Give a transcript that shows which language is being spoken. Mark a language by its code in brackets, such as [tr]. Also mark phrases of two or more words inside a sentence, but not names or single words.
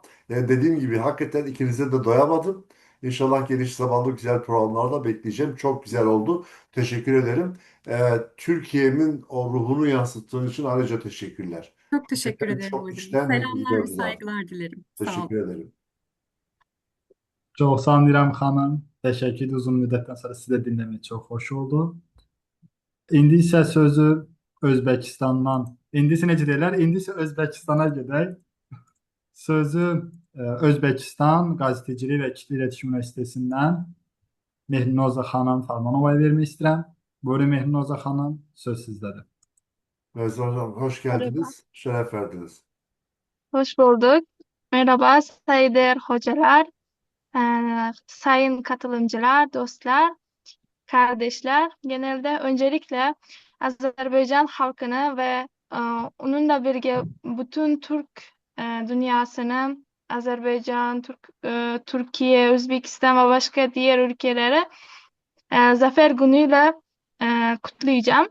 [tr] Dediğim gibi hakikaten ikinize de doyamadım. İnşallah geniş zamanlı güzel programlarda bekleyeceğim. Çok güzel oldu. Teşekkür ederim. Türkiye'min o ruhunu yansıttığın için ayrıca teşekkürler. Çok teşekkür Hakikaten ederim çok hocam. içten ve Selamlar güzel ve bir laf. saygılar dilerim. Sağ olun. Teşekkür ederim. [az] Çox sağ olun İrəm xanım. Təşəkkür edirəm. Uzun müddətdən sonra sizi də dinləmək çox xoş oldu. İndi isə sözü Özbəkistandan, indi isə necə deyirlər? İndi isə Özbəkistana gedək. Sözü Özbəkistan Gazetecilik və Kitle İletişim Üniversitesindən Mehrinoza xanım Farmanovaya vermək istəyirəm. [tr] Buyurun Mehrunoza Hanım, söz sizdedir. Mevzu Hocam hoş geldiniz. Şeref verdiniz. Hoş bulduk. Merhaba saygıdeğer hocalar, sayın katılımcılar, dostlar, kardeşler. Genelde öncelikle Azerbaycan halkını ve onunla birlikte bütün Türk dünyasını, Azerbaycan, Türkiye, Özbekistan ve başka diğer ülkelere Zafer Günü'yle kutlayacağım.